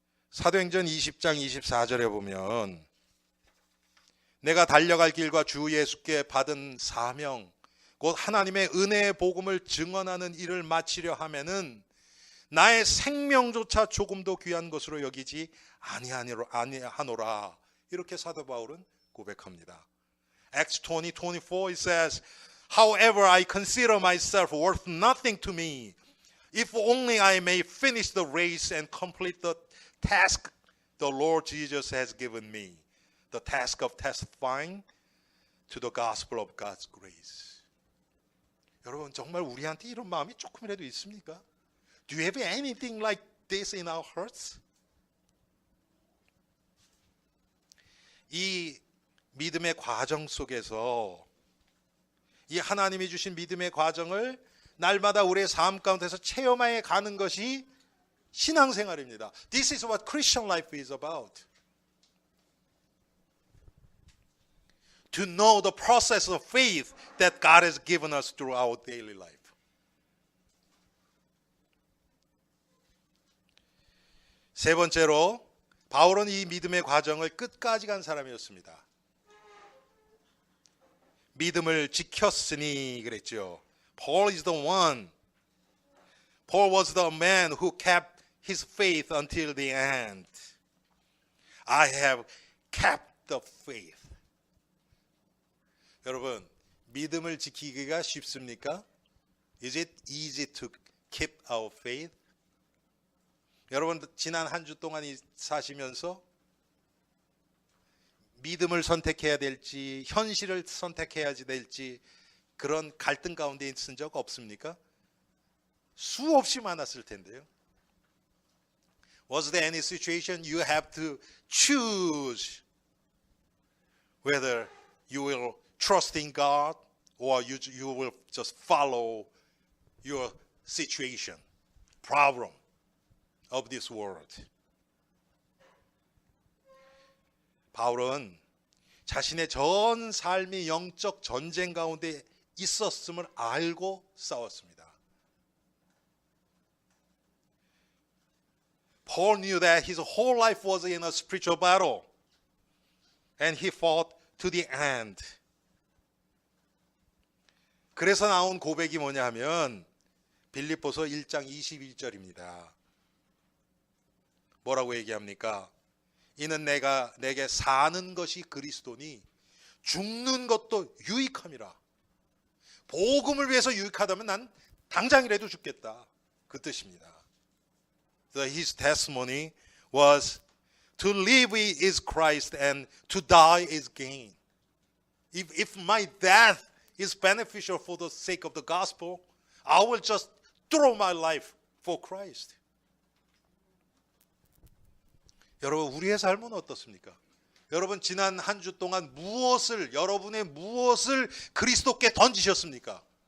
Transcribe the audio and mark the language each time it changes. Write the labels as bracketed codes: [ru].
[ko] 사도행전 20장 24절에 보면 내가 달려갈 길과 주 예수께 받은 사명 곧 하나님의 은혜의 복음을 증언하는 일을 마치려 하면은 나의 생명조차 조금도 귀한 것으로 여기지 아니하노라. 이렇게 사도 바울은 고백합니다. [en] Acts 20:24 it says, However I consider myself worth nothing to me, if only I may finish the race and complete the task the Lord Jesus has given me, the task of testifying to the gospel of God's grace. [ko] 여러분, 정말 우리한테 이런 마음이 조금이라도 있습니까? [en] Do you have anything like this in our hearts? [ko] 이 믿음의 과정 속에서 이 하나님이 주신 믿음의 과정을 날마다 우리의 삶 가운데서 체험해 가는 것이 신앙생활입니다. [en] This is what Christian life is about. To know the process of faith that God has given us through our daily life. [ko] 세 번째로 바울은 이 믿음의 과정을 끝까지 간 사람이었습니다. 믿음을 지켰으니 그랬죠. [en] Paul is the one. Paul was the man who kept his faith until the end. I have kept the faith. [ko] 여러분, 믿음을 지키기가 쉽습니까? [en] Is it easy to keep our faith? [ko] 여러분, 지난 한 주 동안 사시면서 믿음을 선택해야 될지 현실을 선택해야 될지 그런 갈등 가운데 있은 적 없습니까? 수없이 많았을 텐데요. [en] Was there any situation you have to choose whether you will trust in God or you will just follow your situation, problem of this world? [ko] 바울은 자신의 전 삶이 영적 전쟁 가운데 있었음을 알고 싸웠습니다. [en] Paul knew that his whole life was in a spiritual battle, and he fought to the end. [ko] 그래서 나온 고백이 뭐냐 하면 빌립보서 1장 21절입니다. 뭐라고 얘기합니까? 이는 내게 사는 것이 그리스도니 죽는 것도 유익함이라. 복음을 위해서 유익하다면 난 당장이라도 죽겠다. 그 뜻입니다. [en] His testimony was to live is Christ and to die is gain. If my death is beneficial for the sake of the gospel, I will just throw my life for Christ. [ko] 여러분, 우리의 삶은 어떻습니까? 여러분, 지난 한 주 동안 여러분의 무엇을 그리스도께 던지셨습니까?